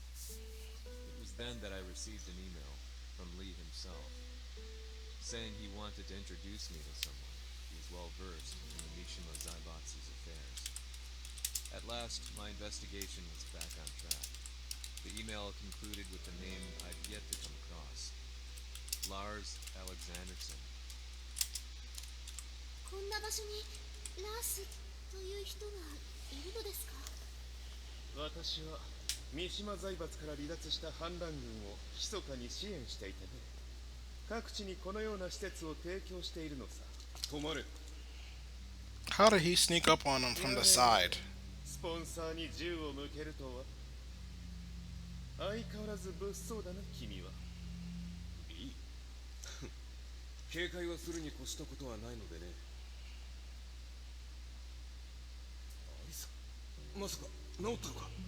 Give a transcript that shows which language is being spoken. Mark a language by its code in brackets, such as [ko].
[en] It was then that I received an email from Lee himself, saying he wanted to introduce me to someone who was well versed in the Mishima Zaibatsu's affairs. At last, my investigation was back on track. The email concluded with a name I'd yet to come across: Lars Alexanderson, [ja] な場所にラースという人がいるのですか？私は三島財閥から離脱した反乱軍を密かに支援していてね、各地にこのような施設を提供しているのさ。止まれ。 [en] How did he sneak up on him from the side? [ja] スポンサーに銃を向けるとは相変わらず物騒だな君は。いい警戒はするに越したことはないのでね。アリサ、まさか治ったのか？